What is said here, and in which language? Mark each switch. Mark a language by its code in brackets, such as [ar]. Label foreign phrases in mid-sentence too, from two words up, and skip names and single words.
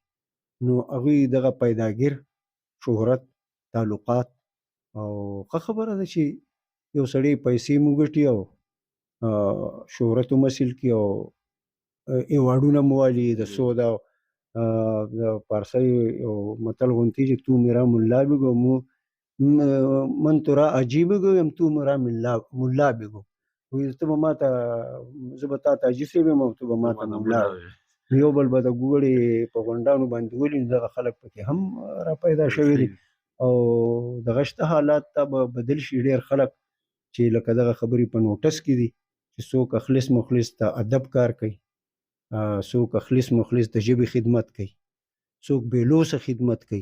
[ps] نو هغوی دغه پیداګیر، شهرت، تعلقات او ښه خبره ده چې یو سړی پیسې مو ګټي او شهرت هم حاصل کړي او ایوارډونه مو والي. د سود او د پارسۍ یو متل غوندې چې [fa] تو میرا ملا بگو من تو را عجیب گویم تو میرا ملا بگو، [ps] ته به ما ته، زه به تا ته عجیب صاحب یم او ته به ما ته ملا. یو بل به د ګوړې په غونډانو باندې ولي، دغه خلک پکې هم را پیدا شوي دي او دغه شته حالات ته به بدل شي. ډېر خلک چې لکه دغه خبرې په نوټس کې دي چې څوک اخلص مخلص د ادب کار کوي، څوک اخلص مخلص د ژبې خدمت کوي، څوک بېلوسه خدمت کوي.